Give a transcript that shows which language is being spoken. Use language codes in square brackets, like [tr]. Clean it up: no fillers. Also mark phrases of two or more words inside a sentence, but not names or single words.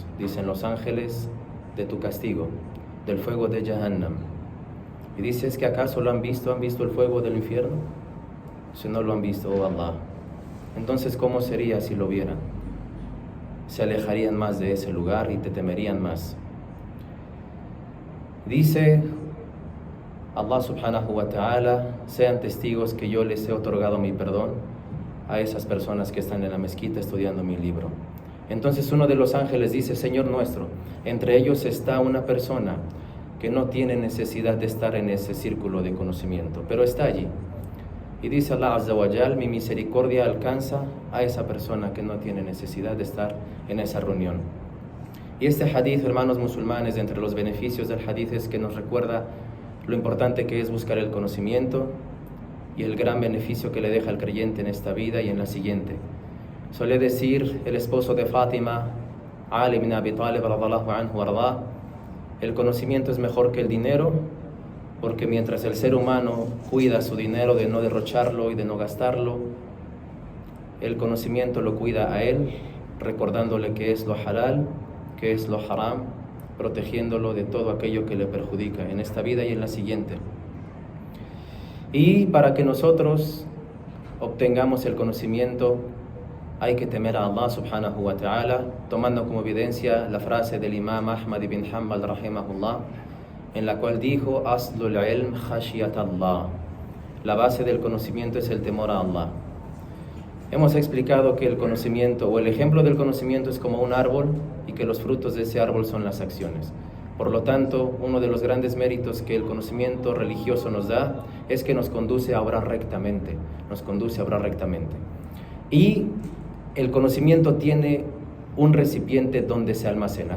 [es] Dicen los ángeles: de tu castigo, del fuego de Jahannam. Y dices: ¿que acaso lo han visto? ¿Han visto el fuego del infierno? Si no lo han visto, oh Allah. Entonces, ¿cómo sería si lo vieran? Se alejarían más de ese lugar y te temerían más. Dice Allah [ar] سبحانه وتعالى: [es] sean testigos que yo les he otorgado mi perdón a esas personas que están en la mezquita estudiando mi libro. Entonces uno de los ángeles dice: Señor nuestro, entre ellos está una persona que no tiene necesidad de estar en ese círculo de conocimiento, pero está allí. Y dice Allah [ar] عز وجل: [es] mi misericordia alcanza a esa persona que no tiene necesidad de estar en esa reunión. Y este hadith, hermanos musulmanes, entre los beneficios del hadith es que nos recuerda lo importante que es buscar el conocimiento y el gran beneficio que le deja al creyente en esta vida y en la siguiente. Solía decir el esposo de Fátima, Ali ibn Abi Talib [ar] رضي الله عنه [es] arda: el conocimiento es mejor que el dinero, porque mientras el ser humano cuida su dinero de no derrocharlo y de no gastarlo, el conocimiento lo cuida a él, recordándole qué es lo halal, qué es lo haram, protegiéndolo de todo aquello que le perjudica en esta vida y en la siguiente. Y para que nosotros obtengamos el conocimiento, hay que temer a Allah [ar] سبحانه وتعالى, [es] tomando como evidencia la frase del imam Ahmad ibn Hanbal rahimahullah, en la cual dijo: [ar] أصل العلم خشية الله. [es] La base del conocimiento es el temor a Allah. Hemos explicado que el conocimiento, o el ejemplo del conocimiento, es como un árbol y que los frutos de ese árbol son las acciones. Por lo tanto, uno de los grandes méritos que el conocimiento religioso nos da es que nos conduce a obrar rectamente, Y el conocimiento tiene un recipiente donde se almacena.